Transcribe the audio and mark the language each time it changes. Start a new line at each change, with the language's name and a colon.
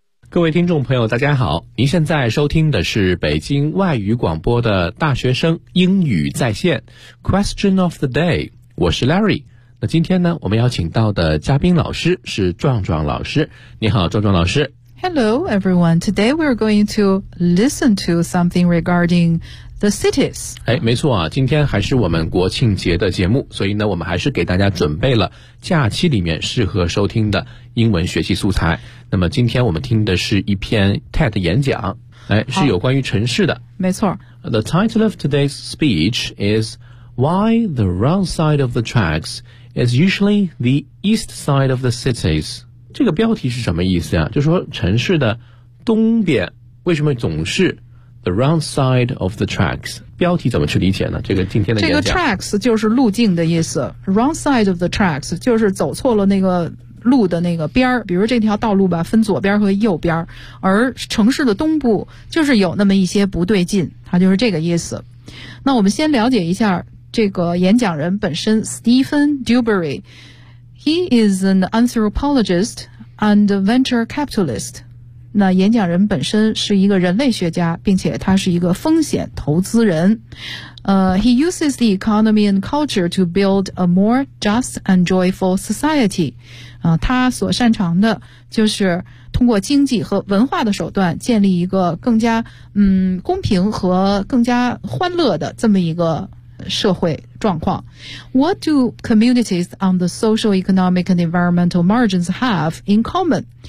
Chinese: 各位听众朋友大家好，您现在收听的是北京外语广播的大学生英语在线 Question of the day， 我是 Larry。那今天呢，我们邀请到的嘉宾老师是壮壮老师。你好壮壮老师。
English: Hello everyone. Today we're going to listen to something regarding the cities.
Chinese: 哎，没错啊，今天还是我们国庆节的节目，所以呢，我们还是给大家准备了假期里面适合收听的英文学习素材。那么今天我们听的是一篇 TED 演讲，哎，是有关于城市的。没错。
English: The title of today's speech is Why the Wrong Side of the Tracks is Usually the East Side of the Cities.
Chinese: 这个标题是什么意思啊？就是说城市的东边为什么总是
English: The wrong side of the tracks，
Chinese: 标题怎么去理解呢？这个今天的演讲，这个 tracks 就是路径的意思。
English: wrong side of the tracks
Chinese: 就是走错了那个路的那个边，比如这条道路吧，分左边和右边，而城市的东部就是有那么一些不对劲，它就是这个意思。那我们先了解一下这个演讲人本身 Stephen Dubery。
English: He is an anthropologist and venture capitalist。
Chinese: 那演讲人本身是一个人类学家，并且他是一个风险投资人。
English: He uses the economy and culture to build a more just and joyful society.
Chinese: 他所擅长的就是通过经济和文化的手段建立一个更加公平和更加欢乐的这么一个社会状况。
English: What do communities on the social, economic and environmental margins have in common?